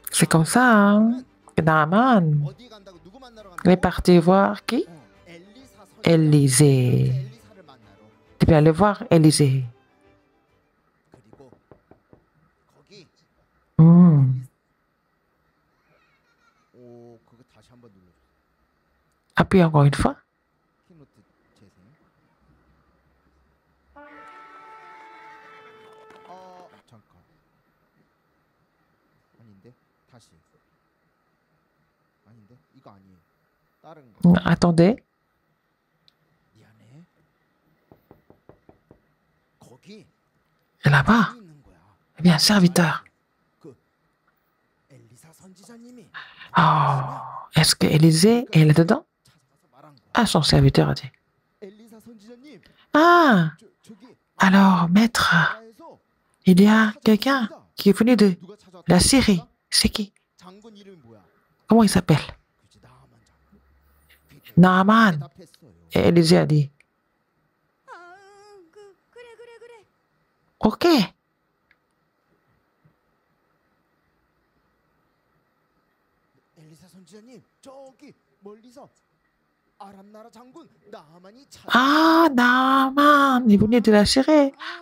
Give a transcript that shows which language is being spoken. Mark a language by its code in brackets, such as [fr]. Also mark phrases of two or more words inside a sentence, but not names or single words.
[fr] comme ça, hein. Naaman, [ko] 어디 간다고 누구 만나러 간다고? [fr] il est parti voir qui? [ko] 엘리사 선지자. Élisée. 엘리사를 만나러. [fr] Il est allé voir Élisée. [ko] 그리고 거기 Hmm. 오 그거 다시 한번 눌러. [fr] Appuie encore une fois. [ko] 키노트 재생. 잠깐. 아닌데 다시. 아닌데 이거 아니에요. 다른 거. [fr] Attendez. [ko] 미안해. 거기 [fr] Et là-bas, [ko] 있는 거야. [fr] eh bien, un serviteur. [ko] 그 엘리사 선지자님이 [fr] Oh, est-ce que Élisée est là-dedans? [ko] 찾아가서 말한 거야. [fr] Ah, son serviteur a dit. [ko] 엘리사 선지자님, Ah, 저기 [fr] alors, maître, [ko] 나라에서 [fr] il y a quelqu'un qui est venu de [ko] 누가 찾아왔다? [fr] la Syrie. C'est qui? [ko] 장군 이름이 뭐야? [fr] Comment il s'appelle? [ko] 그지 나만 장군. Naaman. 대답했어요. [fr] Et Élisée a dit, [ko] 아, 그래. OK. 엘리사 선지자님, 저기 멀리서 아람 나라 장군 나만이 찾아. [fr] Ah, Naaman, il est venu de la Syrie.